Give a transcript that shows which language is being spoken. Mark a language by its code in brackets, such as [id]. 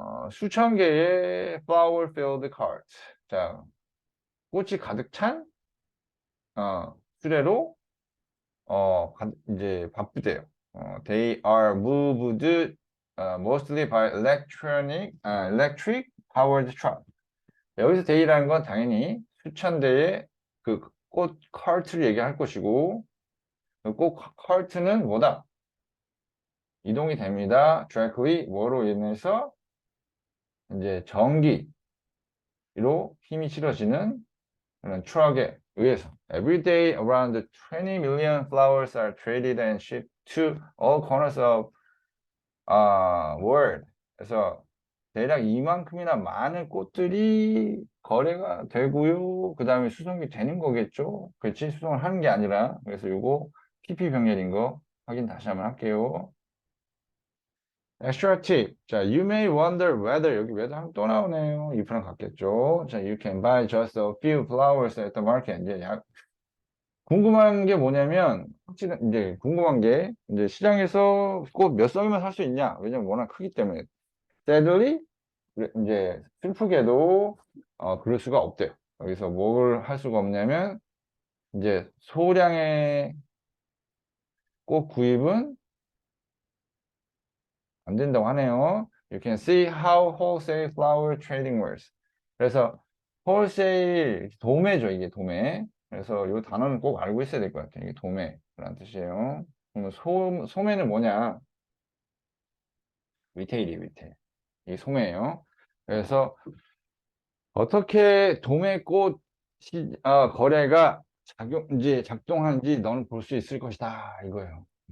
[ko] 수천 개의 [en] flower filled carts. [ko] 자, 꽃이 가득 찬 수레로 이제 바쁘대요. [en] They are moved mostly by electric powered truck. [ko] 여기서 day라는 건 당연히 수천 대의 그 꽃 카트를 얘기할 것이고 그 꽃 카트는 뭐다? 이동이 됩니다. [en] directly [ko] 뭐로 인해서 이제 전기로 힘이 실어지는 그런 트럭에 의해서 [en] every day around 20 million flowers are traded and shipped to all corners of world. [ko] 그래서 대략 이만큼이나 많은 꽃들이 거래가 되고요. 그 다음에 수송이 되는 거겠죠. 그렇지? 수송을 하는 게 아니라. 그래서 요거 PP 병렬인 거 확인 다시 한번 할게요. [en] Extra tip. [ko] 자, [en] you may wonder whether [ko] 여기 whether 하면 또 나오네요. if랑 같겠죠. [en] 자, you can buy just a few flowers at the market. [ko] 이제 궁금한 게 뭐냐면 확실한 이제 궁금한 게 이제 시장에서 꼭 몇 송이만 살 수 있냐? 왜냐면 워낙 크기 때문에. Sadly 이제 슬프게도 그럴 수가 없대요. 여기서 뭘 할 수가 없냐면 이제 소량의 꽃 구입은 안 된다고 하네요. [en] You can see how wholesale flower trading works. [ko] 그래서 wholesale 도매죠, 이게 도매. 그래서 이 단어는 꼭 알고 있어야 될 것 같아요. 이게 도매라는 뜻이에요. 그러면 소매는 뭐냐? 리테일이 리테일. 이게 소매예요. 그래서 어떻게 도매꽃 거래가 작동하는지 너는 볼 수 있을 것이다 이거예요.